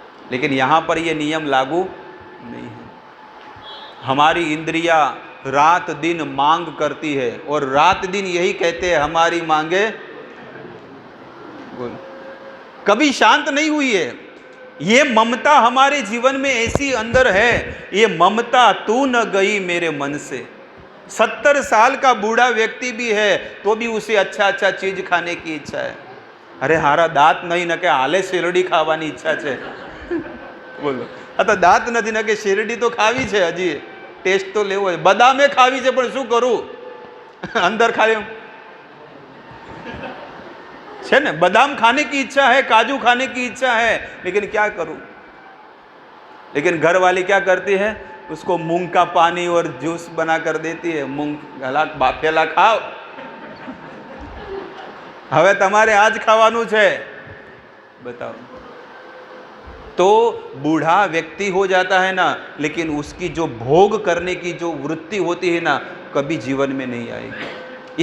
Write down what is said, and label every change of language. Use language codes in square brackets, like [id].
[hi] लेकिन यहाँ पर ये नियम लागू नहीं है। हमारी इंद्रियां रात दिन मांग करती है और रात दिन यही कहते हैं हमारी मांगे कभी शांत नहीं हुई है। ये ममता हमारे जीवन में ऐसी अंदर है, ये ममता तू न गई मेरे मन से। 70 साल का बूढ़ा व्यक्ति भी है तो भी उसे अच्छा अच्छा चीज खाने की इच्छा है। [gu] अरे हारा दांत नहीं न के हाले શેરડી ખાવાની ઈચ્છા છે, બોલો આ તો દાંત નથી ન કે શેરડી તો ખાવી છે, હજી ટેસ્ટ તો લેવો છે, બદામે ખાવી છે, પણ શું કરું, અંદર ખાલી છે ને, [hi] बादाम खाने की इच्छा है, काजू खाने की इच्छा है, लेकिन क्या करूं। लेकिन घर वाली क्या करती है, उसको मूंग का पानी और जूस बना कर देती है, मूंग गला बाफेला खाओ, [gu] હવે તમારે આજ ખાવાનું છે। [hi] बताओ, तो बूढ़ा व्यक्ति हो जाता है ना, लेकिन उसकी जो भोग करने की जो वृत्ति होती है ना, कभी जीवन में नहीं आएगी।